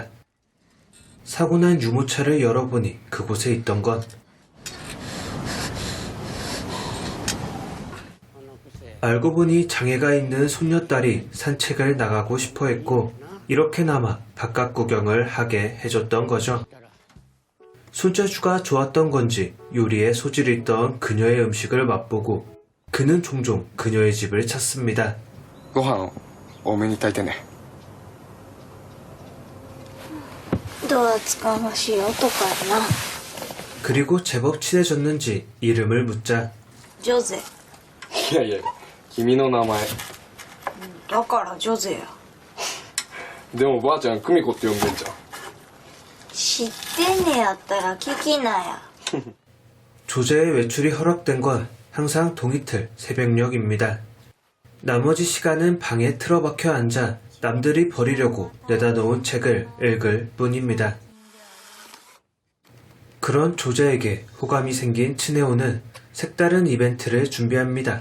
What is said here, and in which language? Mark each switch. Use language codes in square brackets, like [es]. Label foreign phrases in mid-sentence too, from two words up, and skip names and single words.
[ko] 사고난 유모차를 열어보니 그곳에 있던 건 알고 보니 장애가 있는 손녀딸이 산책을 나가고 싶어 했고 이렇게나마 바깥 구경을 하게 해줬던 거죠. 손재주가 좋았던 건지 요리에 소질이 있던 그녀의 음식을 맛보고 그는 종종 그녀의 집을 찾습니다. [ja] ご飯多めに炊いてね。どう厚かましい男やな。 [ko] 그리고 제법 친해졌는지 이름을 묻자 [ja] ジョゼ。いやいや、君の名前。だからジョゼや。でもばあちゃん久美子って呼んでんじゃん。知ってんねやったら聞きなや。 [ko] 조제의 외출이 허락된 건 항상 동이틀 새벽녘입니다. 나머지 시간은 방에 틀어박혀 앉아 남들이 버리려고 내다 놓은 책을 읽을 뿐입니다. 그런 조제에게 호감이 생긴 츠네오는 색다른 이벤트를 준비합니다.